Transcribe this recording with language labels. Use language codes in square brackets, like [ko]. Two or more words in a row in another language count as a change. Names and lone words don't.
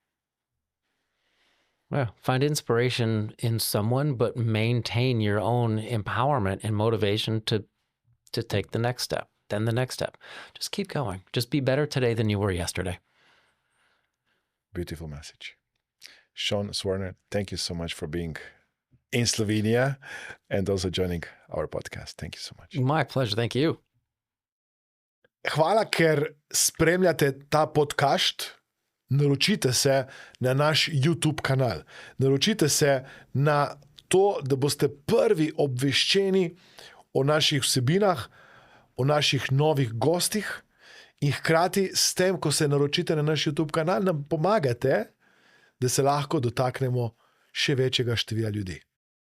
[en] Well, find inspiration in someone, but maintain your own empowerment and motivation to take the next step. then the next step. Just keep going. Just be better today than you were yesterday. Beautiful message. Sean Swarner, thank you so much for being in Slovenia and also joining our podcast. Thank you so much. My pleasure. Thank you. [sl] Hvala, ker spremljate ta PodcAŠt. Naročite se na naš YouTube kanal. Naročite se na to, da boste prvi obveščeni o naših vsebinah, o naših novih gostih in hkrati s tem, ko se naročite na naš YouTube kanal, nam pomagate, da se lahko dotaknemo še večjega števila ljudi.